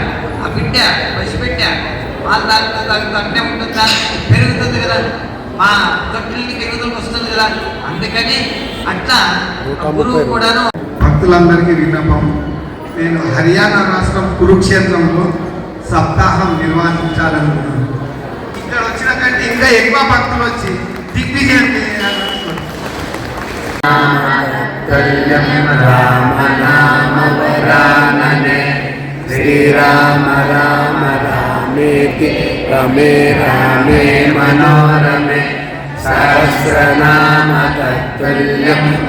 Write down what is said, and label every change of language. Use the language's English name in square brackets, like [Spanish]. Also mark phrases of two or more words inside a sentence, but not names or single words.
[Telugu] ఆ బిడ్డ పసిబిడ్డ పాలు తాగుతూ అట్నే ఉంటుందా, పెరుగుతుంది కదా, మా తొట్టిని పెరుగుదలకు వస్తుంది కదా. అందుకని అట్లా గురువు కూడాను. భక్తులందరికీ విన్నపం, నేను హర్యానా రాష్ట్రం కురుక్షేత్రంలో సప్తాహం నిర్వహించాలనుకున్నాను. ఇక్కడ వచ్చిన కంటే ఇంకా ఎక్కువ భక్తులు వచ్చి దిగ్విజయం [Sanskrit] रामनामवरानने श्रीराम राम रामेति रमे रामे मनोरमे सहस्रनाम तत्तुल्यं